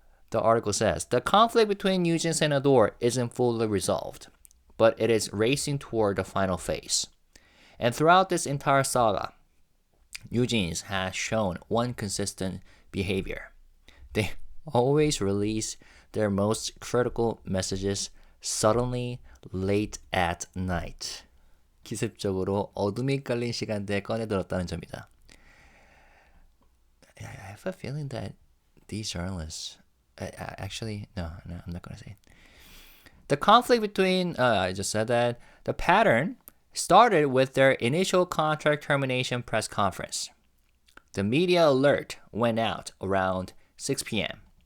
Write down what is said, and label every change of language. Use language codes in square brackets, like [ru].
[en] The article says, the conflict between NewJeans and ADOR isn't fully resolved, but it is racing toward the final phase. And throughout this entire saga, NewJeans has shown one consistent behavior. They always release their most critical messages suddenly late at night. [ko] 기습적으로 어둠이 깔린 시간대에 꺼내들었다는 점이다. [en] I have a feeling that these journalists... actually, no, I'm not going to say it. The conflict between... I just said that. The pattern started with their initial contract termination press conference. The media alert went out around 6 p.m.